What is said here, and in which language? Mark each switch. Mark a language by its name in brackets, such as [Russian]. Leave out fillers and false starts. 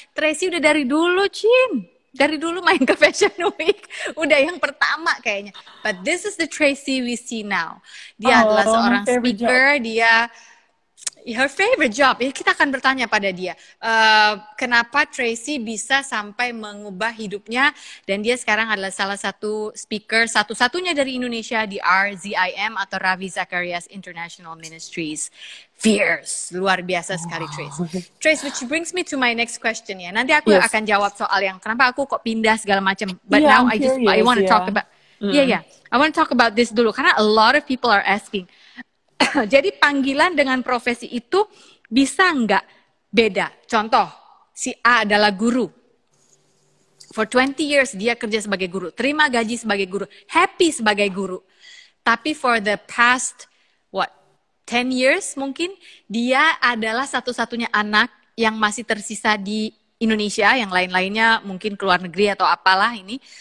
[Indonesian] Tracy udah dari dulu, Cin. Dari dulu main ke Fashion Week, udah yang pertama kayaknya. [English] But this is the Tracy we see now. [Indonesian] Dia adalah seorang speaker, [English] her favorite job. [Indonesian] Kita akan bertanya pada dia, kenapa Tracy bisa sampai mengubah hidupnya, dan dia sekarang adalah salah satu speaker satu-satunya dari Indonesia di RZIM atau Ravi Zacharias International Ministries. Fierce, luar biasa sekali Trace. [English] Trace, which brings me to my next question ya. [Indonesian] Nanti aku akan jawab soal yang kenapa aku kok pindah segala macam. [English] But now I want to talk about, I want to talk about this dulu karena a lot of people are asking. [Indonesian] Jadi panggilan dengan profesi itu bisa nggak beda? Contoh, si A adalah guru. [English] For 20 years [Indonesian] dia kerja sebagai guru, terima gaji sebagai guru, happy sebagai guru. Tapi [English] for the past 10 years [Indonesian] mungkin dia adalah satu-satunya anak yang masih tersisa di Indonesia, yang lain-lainnya mungkin keluar negeri atau apalah ini.